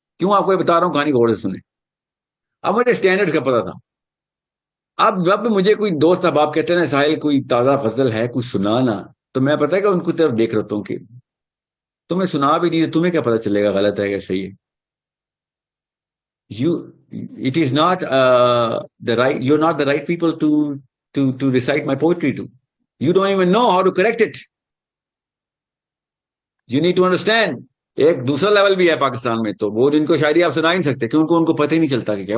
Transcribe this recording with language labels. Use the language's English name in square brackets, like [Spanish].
[Urdu] کیوں آپ کو یہ بتا رہا ہوں, کہانی غور سے سنیں. اب مجھے اسٹینڈرڈ کا پتا تھا. اب جب مجھے کوئی دوست احباب کہتے ہیں نا ساحل کوئی تازہ غزل ہے کوئی سنانا, تو میں پتا ہے کہ ان کی طرف دیکھ رہتا ہوں کہ تمہیں سنا بھی نہیں, تمہیں کیا پتا چلے گا غلط ہے کہ صحیح ہے. [English] It is not you're not the right people to recite my poetry to. You don't even know how to correct it. You need to understand. [Urdu] ایک دوسرا لیول بھی ہے پاکستان میں, تو وہ جن کو شاعری آپ سنا ہی نہیں سکتے, کیونکہ ان کو پتہ ہی نہیں چلتا کہ کیا.